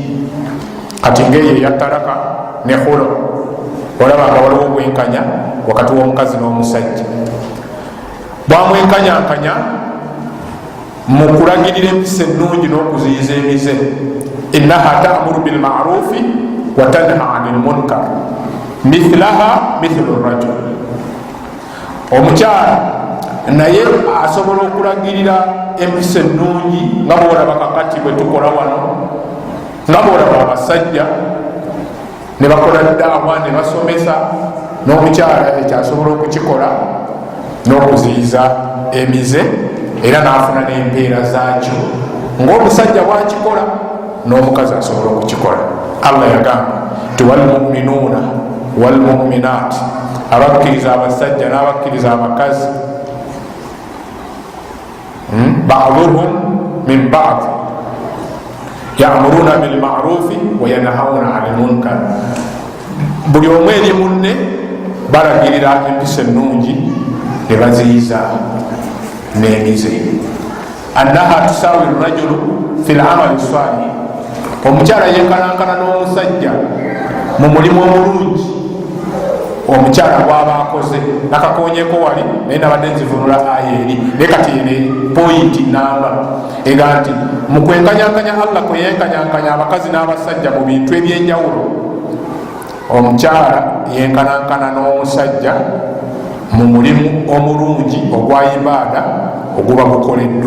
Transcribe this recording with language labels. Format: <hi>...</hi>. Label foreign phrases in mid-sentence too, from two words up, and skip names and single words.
<lg>Kati ng'eyo eyatalaka ne khula, olaba nga waliwo obwenkanya wakati w'omukazi n'omusajja. Bwamwenkanyankanya mu kulagirira empisa ennungi n'okuziyiza emize.</lg> <ar>إنها تأمر بالمعروف وتنهى عن المنكر مثلها مثل رجل.</ar> <lg>Omukyala naye asobola okulagirira empisa ennungi nga bwolaba kakati bwe tukola wano, nga bwolaba abasajja ne bakola daawa ne basomesa, n'omukyala ekyasobola okukikola n'okuziyiza emize era n'afuna n'empeera zaakyo. Ng'omusajja bwakikola n'omukazi asobola okukikola. Allah yagamba ti</lg> <ar>والمؤمنون والمؤمنات,</ar> <lg>abakkiriza abasajja n'abakkiriza abakazi</lg> <ar>بعضهم من بعض يأمرون بالمعروف وينهون عن المنكر.</ar> <lg>Buli omu eri munne balagirira empisa ennungi ne baziyiza n'emize.</lg> <ar>أنها تساوي الرجل في العمل صالح,</ar> <lg>omukyala yenkanankana n'omusajja mu mulimu omulungi omukyala gwaba akoze nakakonyeko wali naye nabadde nzivunula ayeri nekati ene pointi namba ega nti mukwenkanyankanya Allah kweyenkanyankanya abakazi n'abasajja mu bintu ebyenjawulo omukyala yenkanankana n'omusajja mu mulimu omulungi ogwa ibaada oguba gukoleddwa.</lg>